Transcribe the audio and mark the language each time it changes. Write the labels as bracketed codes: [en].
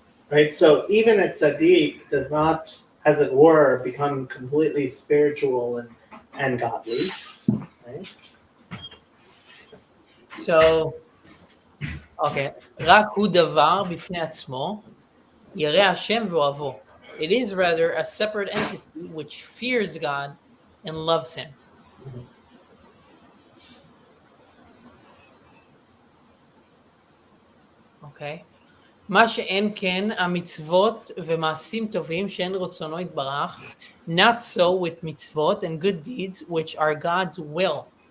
[en] Right, so even a tzaddik does not, as it were, become completely spiritual and godly. Right? [he] So, okay, רק הוא דבר בפני עצמו, ירא השם ואוהבו. [en] It is rather a separate entity which fears God and loves him. Okay. [he] מה שאין כן המצוות ומעשים טובים שאין רצונו יתברך, [en] not so with mitzvot and good deeds which are God's will.